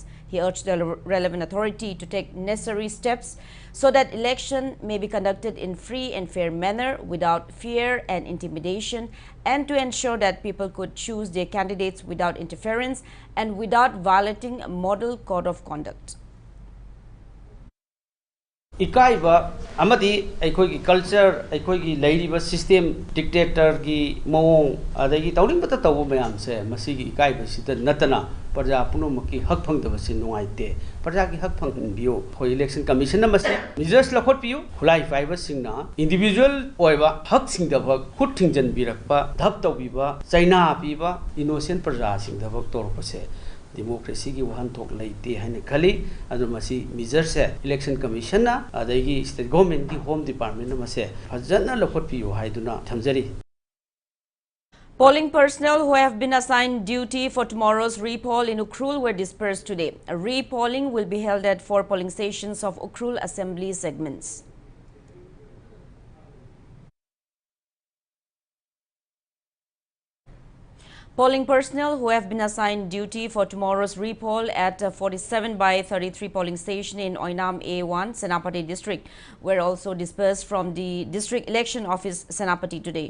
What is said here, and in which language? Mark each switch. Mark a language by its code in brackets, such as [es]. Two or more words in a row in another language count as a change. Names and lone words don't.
[en] He urged the relevant authority to take necessary steps so that election may be conducted in free and fair manner without fear and intimidation, and to ensure that people could choose their candidates without interference and without violating a model code of conduct. [mni] Ikaiba amadi aikogi culture aikogi lairiba system dictator gi mawong adagi tawling bata tawu mayam se masigi ikaiba sita natana parja punomaki hak phangdaba se nuaite parja gi hak phangbiyo khoi [en] election commission [mni] amase measures lakhot piyu khulai faiba singna individual oiba hak singdaba khut thingjan birakpa dhap tawbiba chaina piba innocent parja singdaba torpase democracy ki wahan thok laite haine khali adumasi measure se [en] election commission [mni] na adagi [en] state government [mni] ki [en] home department [mni] na mase fajana lakhot piyo haiduna thamjari. [en] Polling personnel who have been assigned duty for tomorrow's repoll in Ukhrul were dispersed today. A repolling will be held at 4 polling stations of Ukhrul assembly segments. Polling personnel who have been assigned duty for tomorrow's repoll at 47 by 33 polling station in Oinam A1, Senapati district were also dispersed from the district election office Senapati today.